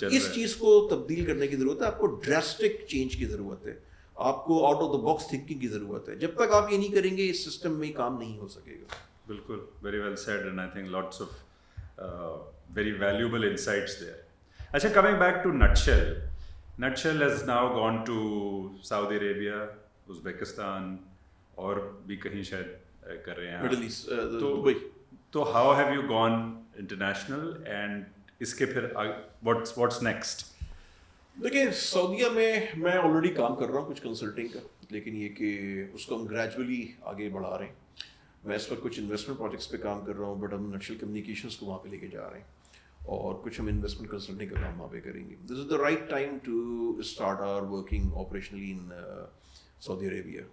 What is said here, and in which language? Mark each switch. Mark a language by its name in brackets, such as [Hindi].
[Urdu] اس چیز کو تبدیل کرنے کی ضرورت ہے. آپ کو ڈراسٹک چینج کی ضرورت ہے, آپ کو out of the box thinking کی ضرورت ہے. جب تک آپ یہ نہیں کریں گے اس سسٹم میں کام نہیں ہو سکے گا. [English] بالکل, very well said, and I think lots of very valuable insights there. Achha, coming back to Nutshell. Nutshell has now gone to Saudi Arabia, Uzbekistan, [Urdu] اور بھی کہیں شاید کر رہے ہیں, [English] Middle East, Dubai. تو how have you gone international, and [Urdu] اس کے پھر [English] what's next? [Urdu] دیکھیں سعودیہ میں میں آلریڈی کام کر رہا ہوں کچھ کنسلٹنگ کا, لیکن یہ کہ اس کو ہم گریجولی آگے بڑھا رہے ہیں. میں اس وقت کچھ انویسٹمنٹ پروجیکٹس پہ کام کر رہا ہوں, بٹ ہم نٹشل کمیونیکیشنس کو وہاں پہ لے کے جا رہے ہیں, اور کچھ ہم انویسٹمنٹ کنسلٹنگ کا کام وہاں پہ کریں گے. [English] This is the right time to start our working operationally in Saudi Arabia.